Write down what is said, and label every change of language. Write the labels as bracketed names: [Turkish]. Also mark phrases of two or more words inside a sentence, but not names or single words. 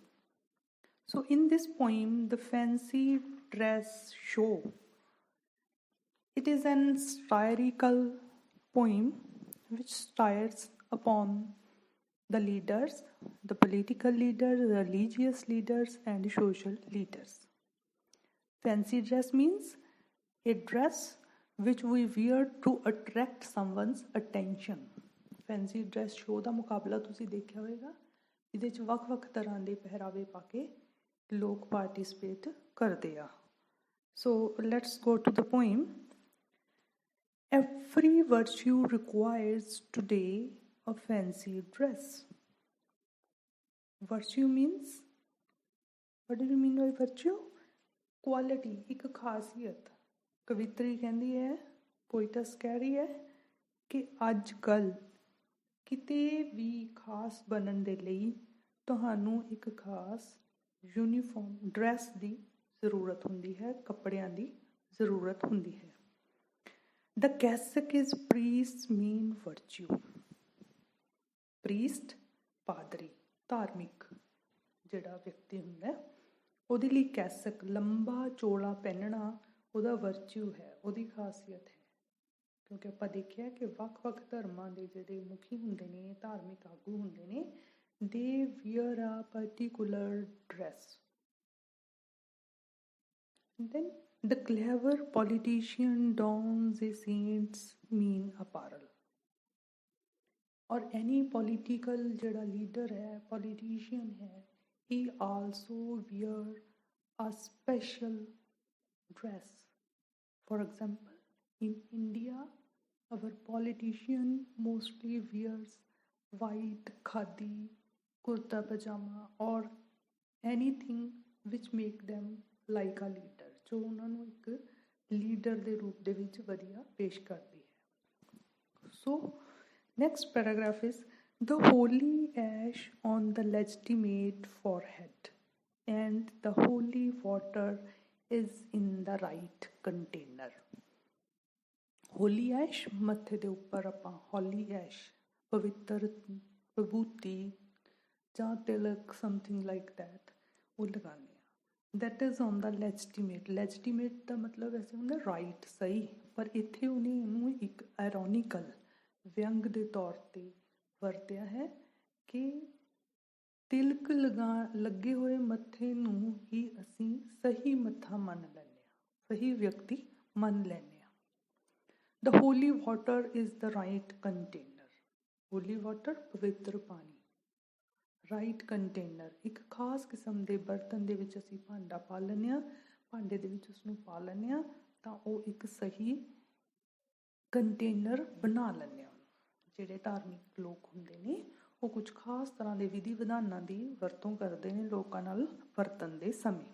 [English] So, in this poem, The Fancy Dress Show, it is an satirical poem which stirs upon the leaders, the political leaders, religious leaders, and social leaders. Fancy dress means a dress which we wear to attract someone's attention. [Punjabi] ਫੈਂਸੀ ਡਰੈਸ ਸ਼ੋਅ ਦਾ ਮੁਕਾਬਲਾ ਤੁਸੀਂ ਦੇਖਿਆ ਹੋਵੇਗਾ, ਇਹਦੇ 'ਚ ਵੱਖ-ਵੱਖ ਤਰ੍ਹਾਂ ਦੇ ਪਹਿਰਾਵੇ ਪਾ ਕੇ ਲੋਕ ਪਾਰਟਿਸਿਪੇਟ ਕਰਦੇ ਆ. [English] So let's go to the poem. Every virtue requires today a fancy dress. Virtue means, what do you mean by virtue? Quality, [Punjabi] ਇੱਕ ਖਾਸੀਅਤ. ਕਵਿਤਰੀ ਕਹਿੰਦੀ ਹੈ, ਪੋਇਟਸ ਕਹਿ ਰਹੀ ਹੈ ਕਿ ਅੱਜ ਕੱਲ੍ਹ ਕਿਤੇ ਵੀ ਖਾਸ ਬਣਨ ਦੇ ਲਈ ਤੁਹਾਨੂੰ ਇੱਕ ਖਾਸ [English] uniform dress [Punjabi] ਦੀ ਜ਼ਰੂਰਤ ਹੁੰਦੀ ਹੈ, ਕੱਪੜਿਆਂ ਦੀ ਜ਼ਰੂਰਤ ਹੁੰਦੀ ਹੈ. [English] The cassock is priest's main virtue. [Punjabi] ਪ੍ਰੀਸਟ ਪਾਦਰੀ, ਧਾਰਮਿਕ ਜਿਹੜਾ ਵਿਅਕਤੀ ਹੁੰਦਾ ਉਹਦੇ ਲਈ ਕੈਸਕ ਲੰਬਾ ਚੋਲਾ ਪਹਿਨਣਾ ਉਹਦਾ ਵਰਚੂ ਹੈ, ਉਹਦੀ ਖਾਸੀਅਤ ਹੈ. ਕਿਉਂਕਿ ਆਪਾਂ ਦੇਖਿਆ ਕਿ ਵੱਖ-ਵੱਖ ਧਰਮਾਂ ਦੇ ਜਿਹੜੇ ਮੁਖੀ ਹੁੰਦੇ ਨੇ, ਧਾਰਮਿਕ ਆਗੂ ਹੁੰਦੇ ਨੇ, [English] they wear a particular dress. And then the clever politician dons a saint's mean apparel. [Punjabi] और [English] any political [Punjabi] ਜਿਹੜਾ ਲੀਡਰ ਹੈ, politician ਹੈ, [English] he also wear a special dress. For example, in India, our politician mostly wears white khadi, kurta pajama or anything which make them like a leader, [Punjabi] ਜੋ ਉਹਨਾਂ ਨੂੰ ਇੱਕ ਲੀਡਰ ਦੇ ਰੂਪ ਦੇ ਵਿੱਚ ਵਧੀਆ ਪੇਸ਼ ਕਰਦੀ ਹੈ. [English] ਸੋ next paragraph is, the holy ash on the legitimate forehead and the holy water is in the right container. Holy ash, [Punjabi] ਮੱਥੇ ਦੇ ਉੱਪਰ ਆਪਾਂ [English] holy ash, [Punjabi] ਪਵਿੱਤਰ ਵਿਭੂਤੀ ਜਾਂ ਤਿਲਕ, [English] something like that, [Punjabi] ਉਹ ਲਗਾਉਂਦੇ ਆ. [English] That is on the legitimate. [Punjabi] Legitimate ਦਾ ਮਤਲਬ ਐਸੇ ਹੁੰਦਾ right, ਸਹੀ, ਪਰ ਇੱਥੇ ਉਹਨੇ ਇਹਨੂੰ ਇੱਕ ironical ਵਿਅੰਗ ਦੇ ਤੌਰ 'ਤੇ ਵਰਤਿਆ ਹੈ ਕਿ ਤਿਲਕ ਲੱਗੇ ਹੋਏ ਮੱਥੇ ਨੂੰ ਹੀ ਅਸੀਂ ਸਹੀ ਮੱਥਾ ਮੰਨ ਲੈਂਦੇ ਹਾਂ, ਸਹੀ ਵਿਅਕਤੀ ਮੰਨ ਲੈਂਦੇ ਹਾਂ. [English] The holy water is the right container. Holy water, [Punjabi] ਪਵਿੱਤਰ ਪਾਣੀ. [English] Right container, [Punjabi] ਇੱਕ ਖਾਸ ਕਿਸਮ ਦੇ ਬਰਤਨ ਦੇ ਵਿੱਚ ਅਸੀਂ ਭਾਂਡਾ ਪਾ ਲੈਂਦੇ ਹਾਂ, ਭਾਂਡੇ ਦੇ ਵਿੱਚ ਉਸਨੂੰ ਪਾ ਲੈਂਦੇ ਹਾਂ ਤਾਂ ਉਹ ਇੱਕ ਸਹੀ ਕੰਟੇਨਰ ਬਣਾ ਲੈਂਦੇ ਹਾਂ. ਜਿਹੜੇ ਧਾਰਮਿਕ ਲੋਕ ਹੁੰਦੇ ਨੇ ਉਹ ਕੁਝ ਖਾਸ ਤਰ੍ਹਾਂ ਦੇ ਵਿਧੀ ਵਿਧਾਨਾਂ ਦੀ ਵਰਤੋਂ ਕਰਦੇ ਨੇ ਲੋਕਾਂ ਨਾਲ ਵਰਤਣ ਦੇ ਸਮੇਂ.